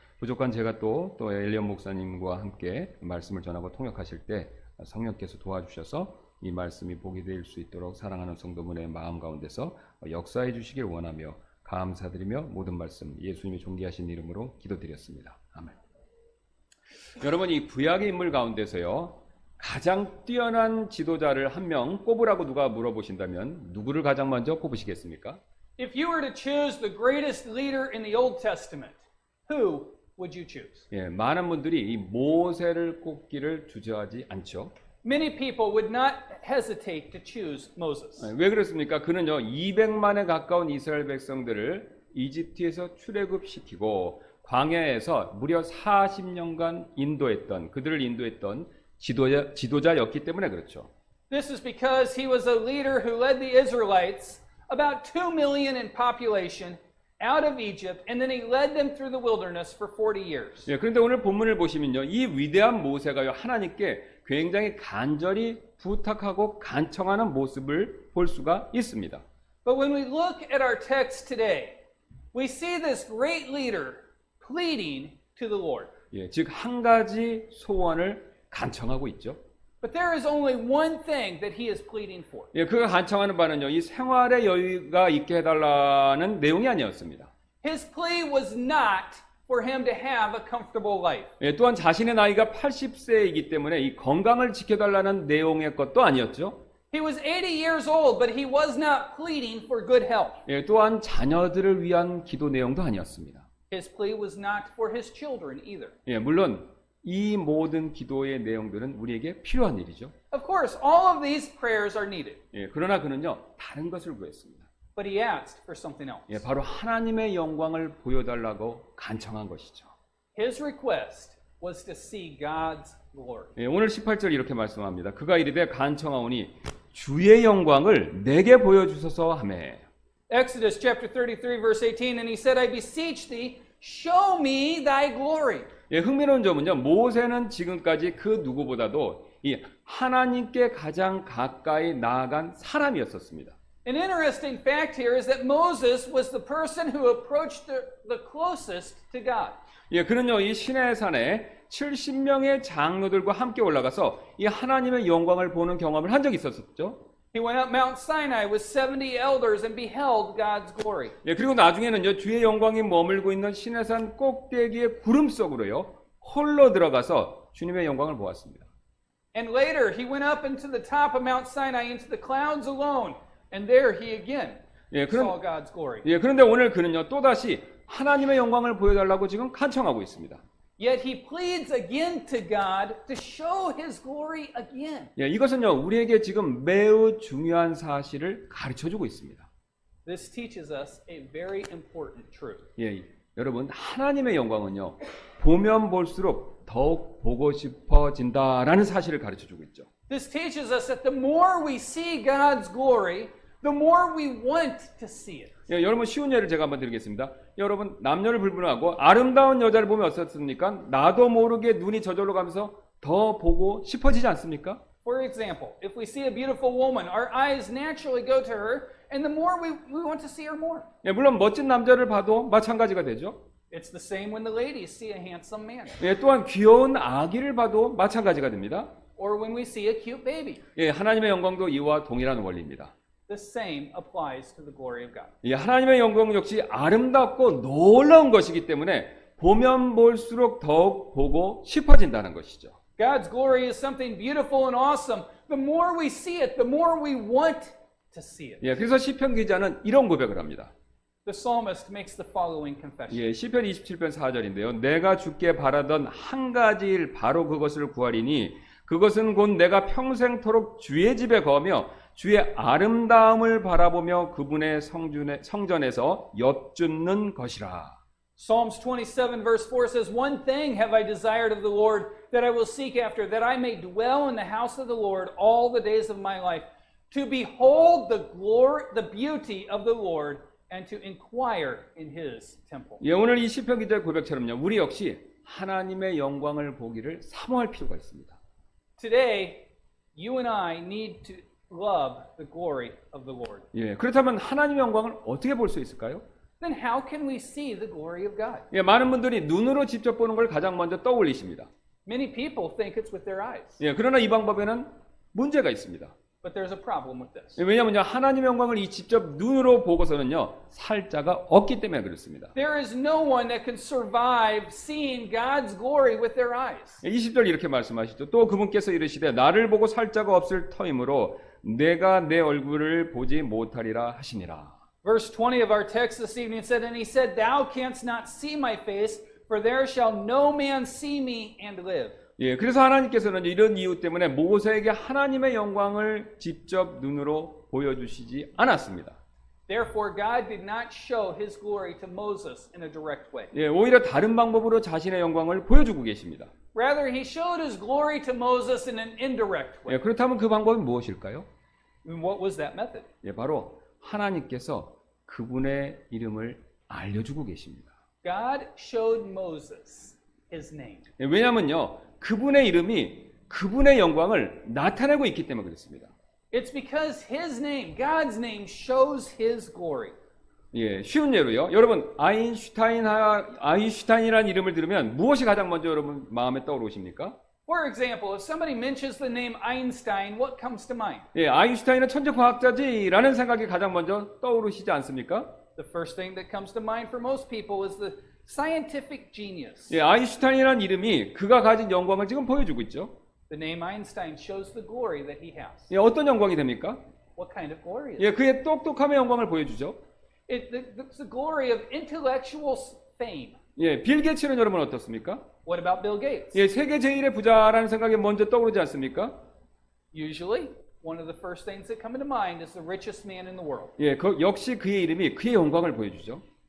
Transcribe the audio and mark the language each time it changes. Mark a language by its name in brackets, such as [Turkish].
[Korean] 부족한 제가 또 엘리언 목사님과 함께 말씀을 전하고 통역하실 때 성령께서 도와주셔서 이 말씀이 복이 될 수 있도록 사랑하는 성도분의 마음 가운데서 역사해 주시길 원하며 감사드리며 모든 말씀 예수님이 존귀하신 이름으로 기도드렸습니다. 아멘. 여러분 이 구약의 인물 가운데서요 가장 뛰어난 지도자를 한 명 꼽으라고 누가 물어보신다면 누구를 가장 먼저 꼽으시겠습니까? [English] If you were to choose the greatest leader in the Old Testament, who would you choose? [Korean] 예, 많은 분들이 이 모세를 꼽기를 주저하지 않죠. [English] Many people would not hesitate to choose Moses. [Korean] 왜 그렇습니까? 그는요 200만에 가까운 이스라엘 백성들을 이집트에서 출애굽시키고 광야에서 무려 40년간 그들을 인도했던 지도자였기 때문에 그렇죠. [English] This is because he was a leader who led the Israelites, about 2 million in population, out of Egypt, and then he led them through the wilderness for 40 years. [Korean] 예, 그런데 오늘 본문을 보시면요, 이 위대한 모세가요 하나님께 굉장히 간절히 부탁하고 간청하는 모습을 볼 수가 있습니다. [English] But when we look at our text today, we see this great leader pleading to the Lord. [Korean] 예, 즉 한 가지 소원을 간청하고 있죠. [English] But there is only one thing that he is pleading for. [Korean] 예, 그가 간청하는 바는요, 이 생활의 여유가 있게 해달라는 내용이 아니었습니다. [English] His plea was not for him to have a comfortable life. [Korean] 예, 또한 자신의 나이가 80세이기 때문에 이 건강을 지켜달라는 내용의 것도 아니었죠. [English] He was 80 years old, but he was not pleading for good health. [Korean] 예, 또한 자녀들을 위한 기도 내용도 아니었습니다. [English] His plea was not for his children either. [Korean] 예, 물론 이 모든 기도의 내용들은 우리에게 필요한 일이죠. [English] Of course, all of these prayers are needed, [Korean] 예, 그러나 그는요, 다른 것을 구했습니다. [English] but he asked for something else. [Korean] 예, 바로 하나님의 영광을 보여달라고 간청한 것이죠. [English] His request was to see God's glory. [Korean] 예, 오늘 18절 이렇게 말씀합니다. 그가 이르되 간청하오니 주의 영광을 내게 보여주소서 하매. [English] Exodus chapter 33 verse 18, and he said, I beseech thee, show me thy glory. [Korean] 예, 흥미로운 점은요, 모세는 지금까지 그 누구보다도 이 하나님께 가장 가까이 나아간 사람이었었습니다. [English] An interesting fact here is that Moses was the person who approached the closest to God. [Korean] 예, 그는요, 이 시내산에 70명의 장로들과 함께 올라가서 이 하나님의 영광을 보는 경험을 한 적이 있었었죠. [English] He went up Mount Sinai with 70 elders and beheld God's glory. [Korean] 예, 그리고 나중에는요, 주의 영광이 머물고 있는 시내산 꼭대기의 구름 속으로요, 홀로 들어가서 주님의 영광을 보았습니다. [English] And later he went up into the top of Mount Sinai into the clouds alone, and there he again 예, saw God's glory. [Korean] 그런데 오늘 그는요, 또다시 하나님의 영광을 보여달라고 지금 간청하고 있습니다. [English] Yet he pleads again to God to show his glory again. [Korean] 예, 이것은요, 우리에게 지금 매우 중요한 사실을 가르쳐주고 있습니다. [English] This teaches us a very important truth. [Korean] 예, 여러분, 하나님의 영광은요, 보면 볼수록 더욱 보고 싶어진다라는 사실을 가르쳐주고 있죠. [English] This teaches us that the more we see God's glory, the more we want to see it. [Korean] 예, 여러분, 쉬운 예를 제가 한번 드리겠습니다. 여러분, 남녀를 불문하고 아름다운 여자를 보면 어떻습니까? 나도 모르게 눈이 저절로 가면서 더 보고 싶어지지 않습니까? [English] For example, if we see a beautiful woman, our eyes naturally go to her, and the more we want to see her more. [Korean] 예, 물론 멋진 남자를 봐도 마찬가지가 되죠. [English] It's the same when the ladies see a handsome man, [Korean] 예, 또한 귀여운 아기를 봐도 마찬가지가 됩니다. [English] or when we see a cute baby. [Korean] 예, 하나님의 영광도 이와 동일한 원리입니다. [English] The same applies to the glory of God. [Korean] 예, 하나님의 영광 역시 아름답고 놀라운 것이기 때문에 보면 볼수록 더욱 보고 싶어진다는 것이죠. [English] God's glory is something beautiful and awesome. The more we see it, the more we want to see it. [Korean] 예, 그래서 시편 기자는 이런 고백을 합니다. [English] The psalmist makes the following confession. [Korean] 예, 시편 27편 4절인데요. 내가 주께 바라던 한 가지 일 바로 그것을 구하리니 그것은 곧 내가 평생토록 주의 집에 거하며 주의 아름다움을 바라보며 그분의 성전에서 엿줍는 것이라. [English] Psalms 27 verse 4 says, One thing have I desired of the Lord that I will seek after, that I may dwell in the house of the Lord all the days of my life, to behold the glory, the beauty of the Lord, and to inquire in his temple. [Korean] 예, 오늘 이 시편 기자의 고백처럼요. 우리 역시 하나님의 영광을 보기를 사모할 필요가 있습니다. [English] Today, you and I need to love the glory of the Lord. [Korean] 예, 그렇다면 하나님의 영광을 어떻게 볼 수 있을까요? [English] Then how can we see the glory of God? [Korean] 예, 많은 분들이 눈으로 직접 보는 걸 가장 먼저 떠올리십니다. [English] Many people think it's with their eyes, [Korean] 예, 그러나 이 방법에는 문제가 있습니다. [English] but there's a problem with this. [Korean] 예, 왜냐하면요, 하나님의 영광을 이 직접 눈으로 보고서는요, 살자가 없기 때문에 그렇습니다. [English] There is no one that can survive seeing God's glory with their eyes. [Korean] 20절 이렇게 말씀하시죠. 또 그분께서 이르시되 나를 보고 살자가 없을 터이므로 내가 내 얼굴을 보지 못하리라 하시니라. [English] Verse 20 of our text this evening said, And he said, Thou canst not see my face, for there shall no man see me and live. [Korean] 예, 그래서 하나님께서는 이런 이유 때문에 모세에게 하나님의 영광을 직접 눈으로 보여주시지 않았습니다. [English] Therefore, God did not show his glory to Moses in a direct way. [Korean] 예, 오히려 다른 방법으로 자신의 영광을 보여주고 계십니다. [English] Rather, he showed his glory to Moses in an indirect way. [Korean] 예, 그렇다면 그 방법은 무엇일까요? [English] And what was that method? [Korean] 예, 바로 하나님께서 그분의 이름을 알려주고 계십니다. [English] God showed Moses his name. [Korean] 예, 왜냐하면요, 그분의 이름이 그분의 영광을 나타내고 있기 때문에 그렇습니다. [English] It's because his name, God's name, shows his glory. [Korean] 예, 쉬운 예로요. 여러분, 아인슈타인이라는 이름을 들으면 무엇이 가장 먼저 여러분 마음에 떠오르십니까? [English] For example, if somebody mentions the name Einstein, what comes to mind? [Korean] 예, 아인슈타인은 천재 과학자지라는 생각이 가장 먼저 떠오르시지 않습니까? [English] The first thing that comes to mind for most people is the scientific genius. [Korean] 예, 아인슈타인이라는 이름이 그가 가진 영광을 지금 보여주고 있죠. [English] The name Einstein shows the glory that he has. [Korean] 예, 어떤 영광이 됩니까? [English] What kind of glory is it? [Korean] 예, 그의 똑똑함의 영광을 보여주죠. [English] It's the glory of intellectual fame. [Korean] 예, 빌 게이츠는 여러분 어떻습니까? [English] What about Bill Gates? [Korean] 예, 세계 제1의 부자라는 생각이 먼저 떠오르지 않습니까? [English] Usually, one of the first things that come into mind is the richest man in the world. [Korean] 예, 역시 그의 이름이 그의 영광을 보여주죠.